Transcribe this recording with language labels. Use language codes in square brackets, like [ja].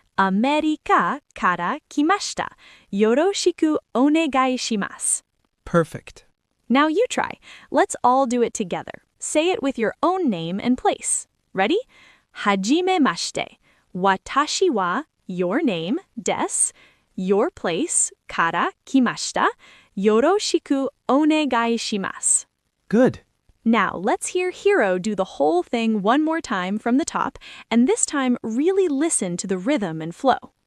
[ja] アメリカから来ました。よろしくお願いします。 [en] Perfect. Now you try. Let's all do it together. Say it with your own name and place. Ready? [ja] はじめまして。私は [en] your name [ja] です。 [en] your place [ja] から来ました。よろしくお願いします。 [en] Good. Now, let's hear Hiro do the whole thing one more time from the top, and this time really listen to the rhythm and flow.